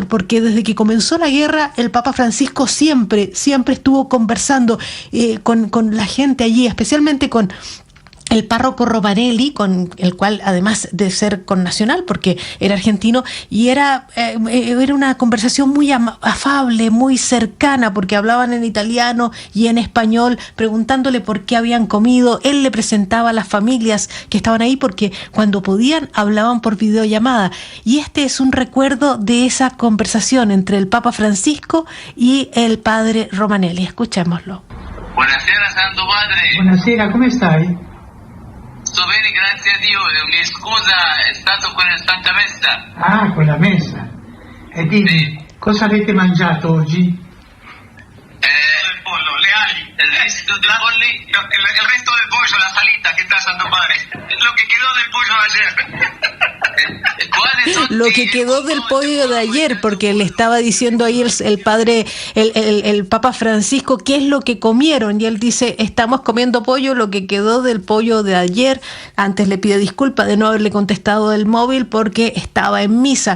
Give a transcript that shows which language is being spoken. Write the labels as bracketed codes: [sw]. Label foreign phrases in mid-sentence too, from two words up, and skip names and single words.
[es] Porque desde que comenzó la guerra, el Papa Francisco siempre estuvo conversando con la gente allí, especialmente con el párroco Romanelli, con el cual, además de ser connacional, porque era argentino, y era una conversación muy afable, muy cercana, porque hablaban en italiano y en español, preguntándole por qué habían comido. Él le presentaba a las familias que estaban ahí, porque cuando podían hablaban por videollamada. Y este es un recuerdo de esa conversación entre el Papa Francisco y el padre Romanelli. Escuchémoslo. [it] Buonasera, Santo Padre. Buonasera, come stai? Sto bene, grazie a Dio. Mi scusa, è stato con la Santa Messa. Ah, con la messa. E dimmi, sì. Cosa avete mangiato oggi? Il pollo, le ali, il resto del polli, il resto del pollo, la salita che sta Santo Padre. [es] Lo che quedò del pollo ayer. Lo que quedó del pollo de ayer, porque le estaba diciendo ahí el padre, el Papa Francisco, qué es lo que comieron, y él dice, estamos comiendo pollo, lo que quedó del pollo de ayer. Antes le pide disculpas de no haberle contestado del móvil porque estaba en misa.